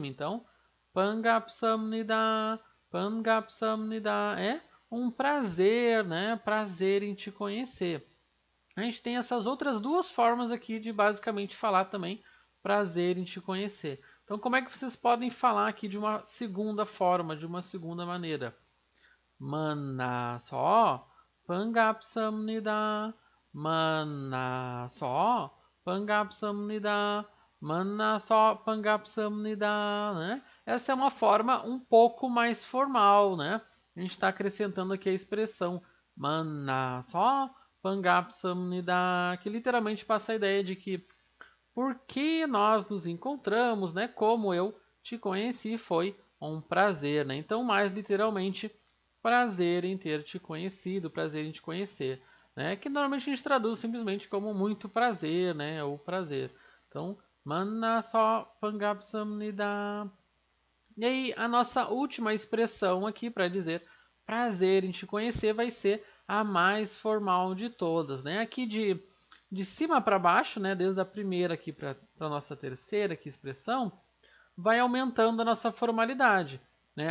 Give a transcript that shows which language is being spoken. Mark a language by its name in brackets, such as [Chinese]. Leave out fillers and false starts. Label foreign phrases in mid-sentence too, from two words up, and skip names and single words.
[Portuguese] Então, [Korean] 반갑습니다, 반갑습니다 [Portuguese] é um prazer, né? Prazer em te conhecer. A gente tem essas outras duas formas aqui de basicamente falar também prazer em te conhecer. Então, como é que vocês podem falar aqui de uma segunda forma, de uma segunda maneira? [Korean] 만나서 반갑습니다. 만나서 반갑습니다. 만나서 반갑습니다, [Portuguese] né? Essa é uma forma um pouco mais formal, né? A gente está acrescentando aqui a expressão [Korean] 만나서 반갑습니다, [Portuguese] que literalmente passa a ideia de que porque nós nos encontramos, né? Como eu te conheci, foi um prazer, né? Então, mais literalmente, prazer em ter te conhecido, prazer em te conhecer, né? Que normalmente a gente traduz simplesmente como muito prazer, né? Ou prazer. Então, [Korean] 만나서 반갑습니다. [Portuguese] E aí, a nossa última expressão aqui para dizer prazer em te conhecer vai ser a mais formal de todas, né? Aqui de cima para baixo, né? Desde a primeira aqui para a nossa terceira aqui, expressão, vai aumentando a nossa formalidade, né?